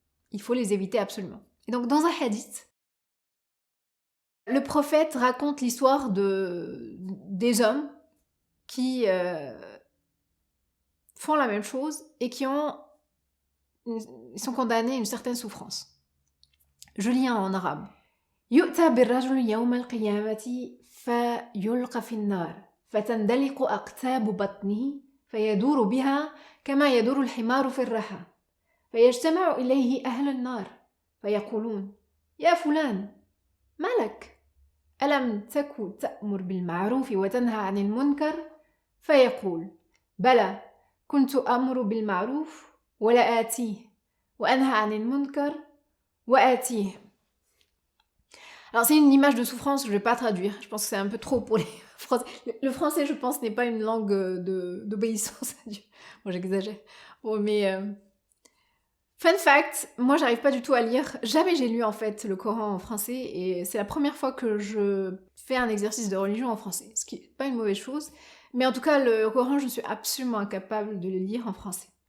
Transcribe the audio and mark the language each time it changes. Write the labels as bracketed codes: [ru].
[fr] Il faut les éviter absolument. Et donc dans un hadith, le prophète raconte l'histoire des hommes qui font la même chose et qui sont condamnés à une certaine souffrance. Je lis en arabe. [ar] يؤتى بالرجل يوم القيامة فيلقى في النار فتندلق أقتاب بطنه فيدور بها كما يدور الحمار في الرحى فيجتمع إليه أهل النار فيقولون يا فلان ما لك ألم تكن تأمر بالمعروف وتنهى عن المنكر فيقول بلى كنت أمر بالمعروف ولا آتيه وأنهى عن المنكر وآتيه. [fr] Alors c'est une image de souffrance, je ne vais pas traduire, je pense que c'est un peu trop pour les Français. Le français, je pense, n'est pas une langue d'obéissance à Dieu. Bon, j'exagère. Bon, mais fun fact, moi j'arrive pas du tout à lire, jamais j'ai lu en fait le Coran en français et c'est la première fois que je fais un exercice de religion en français, ce qui n'est pas une mauvaise chose, mais en tout cas le Coran je suis absolument incapable de le lire en français.